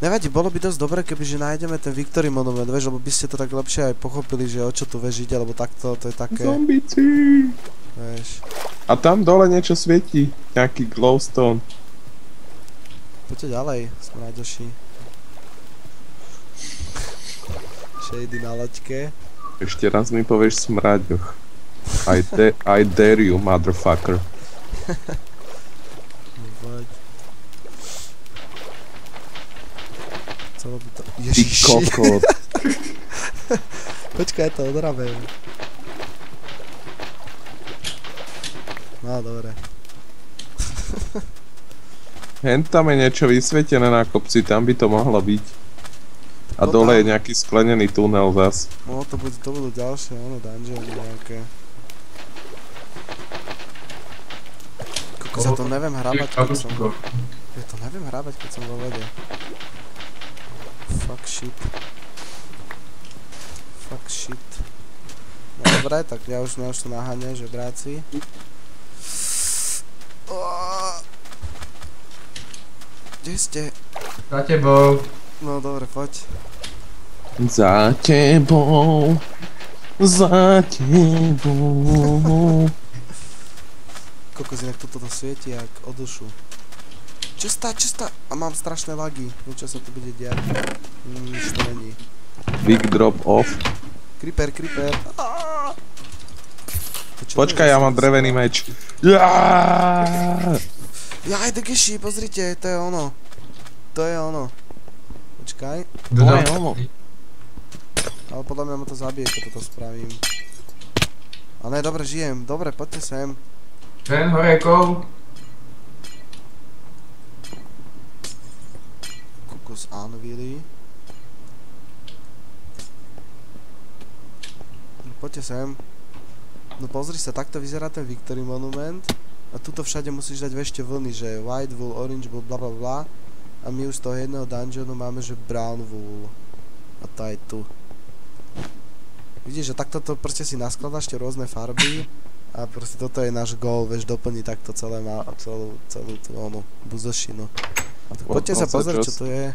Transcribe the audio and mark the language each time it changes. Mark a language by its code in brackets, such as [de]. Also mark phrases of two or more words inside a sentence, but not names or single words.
[sk] Nevadí, bolo by dosť dobre, kebyže nájdeme ten Victory Monument, vieš, lebo by ste to tak lepšie aj pochopili, že o čo tu vieš ide, lebo takto to je také, Zombici! vieš. A tam dole niečo svietí. Nejaký glowstone. Poďte ďalej, smraďoši. Shady na loďke. Ešte raz mi povieš smraďoch. [en] I dare you, motherfucker. [sk] Poď. Celo by to... Ty Ježiši. kokot. Počkaj, to odrabem. No, dobre. Hen tam je niečo vysvietené na kopci, tam by to mohlo byť. A No dole tam. je nejaký sklenený tunel zas. No, to budú ďalšie, dungeony nejaké. Kokos, ja to neviem hrabať, keď som... Ja to neviem hrabať, keď som vo vode. [en] Fuck shit. Fuck shit. [sk] No dobre, tak ja už to naháňam, že bráci. Kde ste? Za tebou. No dobre, poď. Za tebou. Za tebou. Kokos, inak toto svieti jak o dušu. Čestá! A mám strašné lagy. Niečo sa tu bude diať. Nič to není. [en] Big drop off. [sk] Creeper. To čo Počkaj, to je? ja mám drevený meč. Jaaaaaa! Jaj, Degeshi, pozrite, to je ono. To je ono. Počkaj. To je ono. Ale podľa mňa ma to zabije, keď toto spravím. Ale ne, dobre, žijem. Dobre, poďte sem. Ten horekov. Kokos Anvily. No, poďte sem. No pozri sa, takto vyzerá ten Victory Monument. A tuto všade musíš dať ešte vlny, že [en] white wool, orange wool, [sk] bla bla bla. A my už z toho jedného dungeonu máme, že [en] brown wool. [sk] A tá je tu. Vidíš, že takto to proste si naskladaš tie rôzne farby. A proste toto je náš goal, vieš, doplniť takto celé celú tú onu buzošinu. Tak poďte sa pozrieť, čo to je.